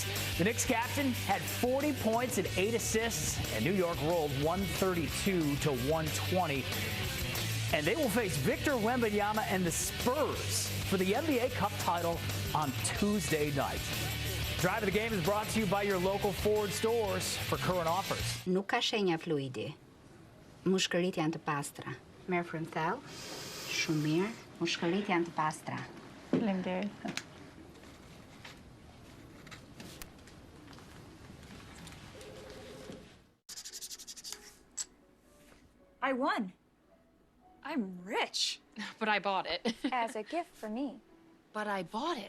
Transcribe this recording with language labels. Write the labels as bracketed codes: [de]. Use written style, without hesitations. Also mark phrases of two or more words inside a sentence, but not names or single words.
[en] The Knicks captain had 40 points and 8 assists, and New York rolled 132 to 120. And they will face Victor Wembanyama and the Spurs for the NBA Cup title on Tuesday night. Drive of the Game is brought to you by your local Ford stores for current offers. [sq] Nuk ka shenja fluidi. Mushkërit janë të pastra. Merr frymthell. Shumë mirë. Mushkërit janë të pastra. Faleminderit. [en] I won. I'm rich. But I bought it. As a gift for me. But I bought it.